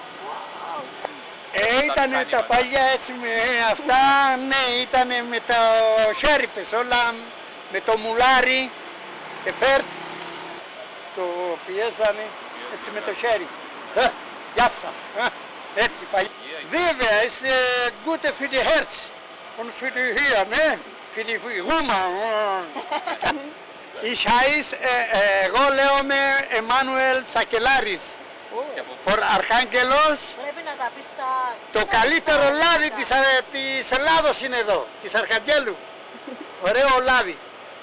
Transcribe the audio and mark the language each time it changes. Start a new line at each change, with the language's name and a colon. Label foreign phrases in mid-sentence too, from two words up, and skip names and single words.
Greek: Ήτανε τα παλιά έτσι με αυτά, ναι, ήτανε με το χέρι-πες, όλα με το μουλάρι, εφέρτ, το πιέσανε έτσι με το χέρι. Γεια σας, έτσι παλιά. Βέβαια, είναι
German: good für die Herz und für die Hirn, ne? Für die Humor.
Greek: Εγώ λέω με Εμμάνουελ Σακελάρης. For Αρχάγγελος. Πρέπει να τα πεις Το καλύτερο λάδι της Ελλάδος είναι εδώ, της Αρχαγγέλου. Ωραίο λάδι.